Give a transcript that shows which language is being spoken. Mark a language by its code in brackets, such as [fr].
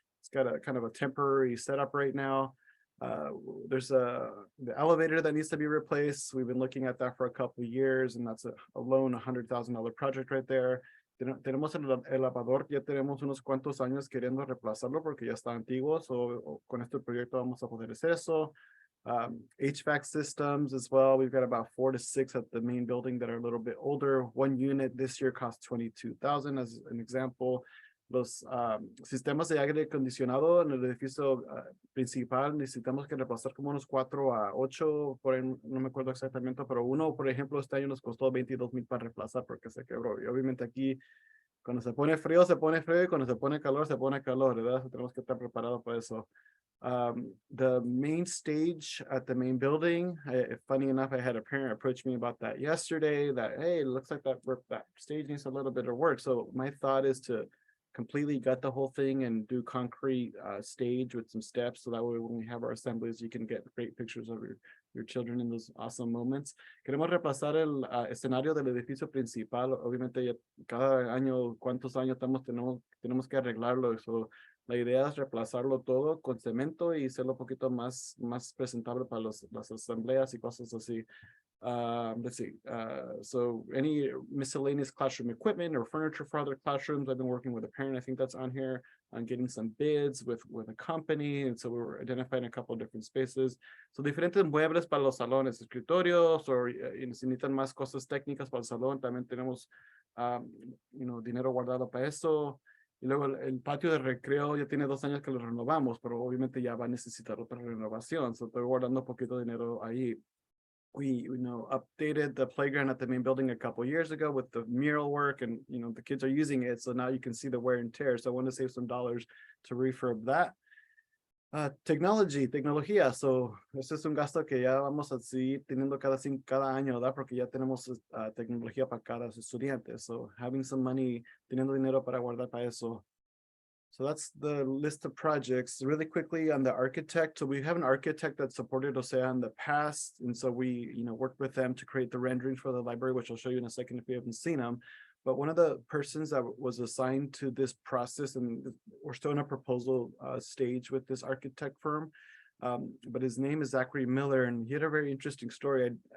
[en] It's got a kind of a temporary setup right now. There's the elevator that needs to be replaced. We've been looking at that for a couple of years, and that's alone $100,000 project right there. [es] Tenemos el elevador, ya tenemos unos cuantos años queriendo reemplazarlo porque ya está antiguo, con este proyecto vamos a poder hacer eso. [en] HVAC systems as well. We've got about 4 to 6 at the main building that are a little bit older. One unit this year costs $22,000 as an example. [es] Los sistemas de aire acondicionado en el edificio principal necesitamos que reemplazar como unos 4 a 8, por ahí, no me acuerdo exactamente, pero uno, por ejemplo, este año nos costó 22,000 para reemplazar porque se quebró. Y obviamente aquí, cuando se pone frío, y cuando se pone calor, ¿verdad? Tenemos que estar preparados para eso. [en] The main stage at the main building, funny enough, I had a parent approach me about that yesterday, that, hey, it looks like that stage needs a little bit of work. So my thought is to completely gut the whole thing and do concrete stage with some steps, so that way when we have our assemblies you can get great pictures of your children in those awesome moments. [es] Queremos reemplazar el escenario del edificio principal. Obviamente ya cada año, cuántos años tenemos que arreglarlo. So la idea es reemplazarlo todo con cemento y hacerlo un poquito más presentable para las asambleas y cosas así. [en] Let's see. So any miscellaneous classroom equipment or furniture for other classrooms. I've been working with a parent. I think that's on here on getting some bids with a company. And so we were identifying a couple of different spaces. [es] So diferentes muebles para los salones, escritorios, o si necesitan más cosas técnicas para el salón, también tenemos, dinero guardado para eso. Y luego el patio de recreo ya tiene 2 años que lo renovamos, pero obviamente ya va a necesitar otra renovación. So estoy guardando un poquito de dinero ahí. [en] We updated the playground at the main building a couple years ago with the mural work, and the kids are using it, so now you can see the wear and tear. So I want to save some dollars to refurb that. [es] Tecnología. So este es un gasto que ya vamos a seguir teniendo cada año, ¿verdad? Porque ya tenemos tecnología para cada estudiante. So [en] having some money, [es] teniendo dinero para guardar para eso. [en] So that's the list of projects. Really quickly on the architect. So we have an architect that supported OCEAA in the past. And so we, worked with them to create the renderings for the library, which I'll show you in a second if you haven't seen them. But one of the persons that was assigned to this process, and we're still in a proposal stage with this architect firm, but his name is Zachary Miller, and he had a very interesting story.